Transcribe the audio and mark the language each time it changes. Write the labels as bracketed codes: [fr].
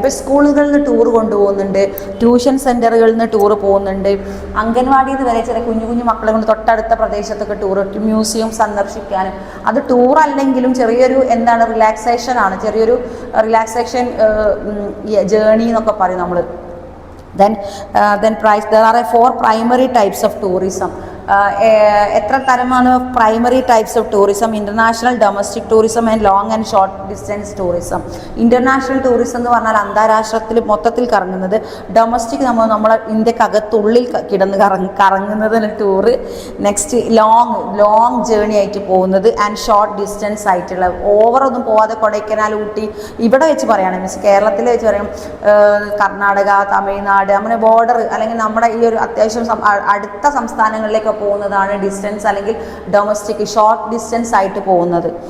[ml] ഇപ്പോൾ സ്കൂളുകളിൽ നിന്ന് ടൂർ കൊണ്ടുപോകുന്നുണ്ട്, ട്യൂഷൻ സെൻറ്ററുകളിൽ നിന്ന് ടൂർ പോകുന്നുണ്ട്, അംഗൻവാടിയിൽ നിന്ന് വരെ ചില കുഞ്ഞു മക്കളെ കൊണ്ട് തൊട്ടടുത്ത പ്രദേശത്തൊക്കെ ടൂർ, മ്യൂസിയം സന്ദർശിക്കാനും. അത് ടൂർ അല്ലെങ്കിലും ചെറിയൊരു റിലാക്സേഷൻ ആണ്, ചെറിയൊരു റിലാക്സേഷൻ ജേണി എന്നൊക്കെ പറയും നമ്മൾ. [en] Then there are 4 primary types of tourism. [ml] എത്ര തരമാണ് [en] Primary types of tourism? International, domestic tourism and long and short distance tourism. [ml] International tourism എന്ന് പറഞ്ഞാൽ അന്താരാഷ്ട്രത്തിൽ മൊത്തത്തിൽ കറങ്ങുന്നത്. ഡൊമസ്റ്റിക് നമ്മളെ ഇന്ത്യക്കകത്തുള്ളിൽ കിടന്ന് കറങ്ങുന്നത് ടൂറ്. നെക്സ്റ്റ് ലോങ് ജേണി ആയിട്ട് പോകുന്നത്. ആൻഡ് ഷോർട്ട് ഡിസ്റ്റൻസ് ആയിട്ടുള്ള, ഓവറൊന്നും പോവാതെ കൊടൈക്കനാൽ, ഊട്ടി ഇവിടെ വെച്ച് പറയുകയാണെങ്കിൽ മീൻസ് കേരളത്തിൽ വെച്ച് പറയാം, കർണാടക, തമിഴ്നാട്, അങ്ങനെ ബോർഡർ അല്ലെങ്കിൽ നമ്മുടെ ഈ ഒരു അത്യാവശ്യം അടുത്ത സംസ്ഥാനങ്ങളിലേക്ക് പോകുന്നതാണ് ഡിസ്റ്റൻസ് അല്ലെങ്കിൽ ഡൊമസ്റ്റിക്, ഷോർട്ട് ഡിസ്റ്റൻസ് ആയിട്ട് പോകുന്നത്.